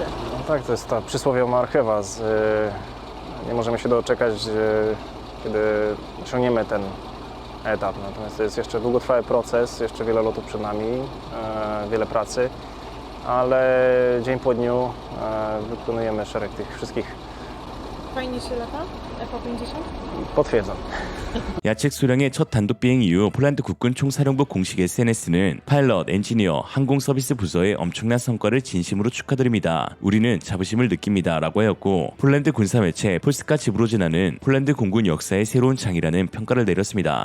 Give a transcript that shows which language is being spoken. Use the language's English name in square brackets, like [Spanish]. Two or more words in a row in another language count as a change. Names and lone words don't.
[Polish] No tak, to jest ta przysłowiowa marchewa. Nie możemy się doczekać, kiedy osiągniemy ten etap. Natomiast to jest jeszcze długotrwały proces, jeszcze wiele lotów przed nami, wiele pracy. ale dzień po dniu wykonujemy szereg tych wszystkich. Fajnie się lata? F-50? Potwierdzam. [Korean] 야책 수령의 첫 단독 비행 이후 폴란드 국군 총사령부 공식 SNS는 파일럿, 엔지니어, 항공 서비스 부서의 엄청난 성과를 진심으로 축하드립니다. 우리는 자부심을 느낍니다. 라고 하였고 폴란드 군사 매체 폴스카 지브로지나는 폴란드 공군 역사의 새로운 장이라는 평가를 내렸습니다.